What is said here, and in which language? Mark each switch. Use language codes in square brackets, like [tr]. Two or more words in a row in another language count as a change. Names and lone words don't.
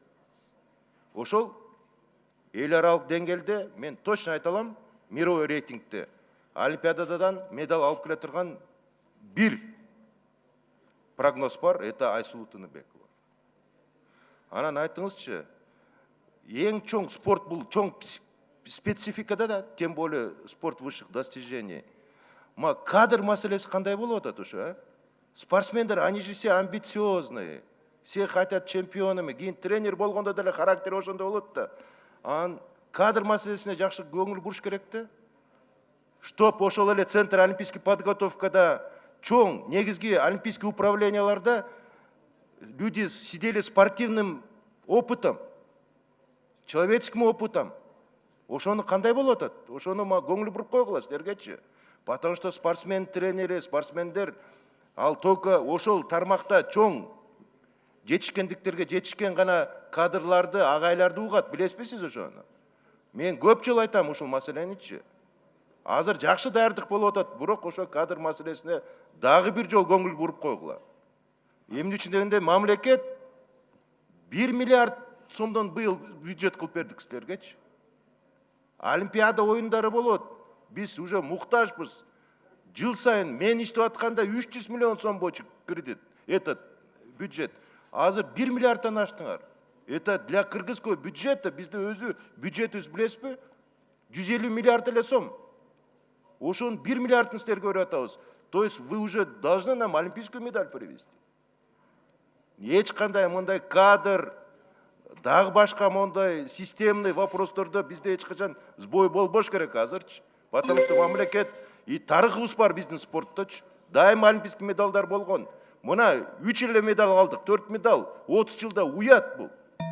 [ky] Ошол эл аралык деңгээлде мен точно айта алам, мировой рейтингте Олимпиададан медаль алып келе турган бир прогноз бар, это Айсулу Тыныбекова. Анан айтыңызчы, ең чоң спорт бул чоң спецификада да, [ru] тем более спорт высших достижений. [ky] Кадр маселеси кандай болуп атат ошо? Спортсмендер, [ru] они же все амбициозные, все хотят чемпионами, [ky] кийин тренер болгондо деле характер ошондой болот да. Анан кадр маселесине жакшы көңүл буруш керек да. [ru] Чтоб [ky] ошол эле [ru] центр олимпийский подготовкада [ky] чоң негизги [ru] олимпийский управленияларда люди сидели спортивным опытом, человеческим опытом. [ky] Ошону кандай болуп атат? Ошону көңүл буруп койгула силергечи. [ru] Потому что [ky] спортсмен тренери, спортсмендер ал только ошол тармакта чоң жетишкендиктерге жетишкен гана кадрларды, агайларды угат, билесизби ошону? Мен көп жыл айтам ушул маселеничи. Азыр жакшы даярдык болуп атат, бирок ошо кадр маселесине дагы бир жол көңүл буруп койгула. Эмне үчүн дегенде мамлекет 1 миллиард сомдон быйыл бюджет кылып бердик силергечи. Олимпиада оюндары болот. Биз уже муктажбыз. Жыл сайын мен иштеп атканда 300 миллион сом боюнча кредит, [ru] этот бюджет. [ky] Азыр 1 миллиардтан аштыңар. [ru] Это для кыргызского бюджета, [ky] бизде өзү бюджетибиз билесизби? 150 миллиард эле сом. Ошон 1 миллиардын силерге берип атабыз. [ru] То есть вы уже должны нам олимпийскую медаль привезти. [ky] Эч кандай мындай кадр, дагы башка мондай [ru] системный вопростордо [ky] бизде эч качан сбой болбош керек азырчы. [ru] Потому что [ky] мамлекет и тарыхыбыз бар биздин спортточу. Дайыма олимпийский медалдар болгон. Мына 3 эле медаль алдык, 4 медаль, 30 жылда уят бул.